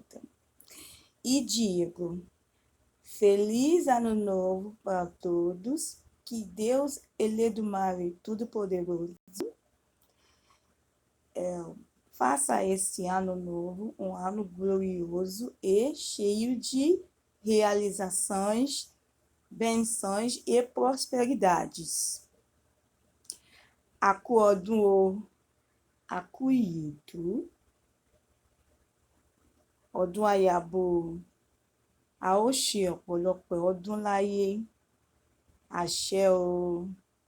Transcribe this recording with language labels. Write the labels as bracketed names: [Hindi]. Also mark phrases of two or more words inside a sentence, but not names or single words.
[Portuguese] E digo, feliz ano novo para todos, que Deus Eledumare Todo-Poderoso faça esse ano novo um ano glorioso e cheio de realizações, bênçãos e prosperidades. [Yoruba] Aku ọdún o, aku ìyèdún, ọdún àyàbò, a ó ṣe ọ̀pọ̀lọpọ̀ ọdún láyé, àṣẹ o.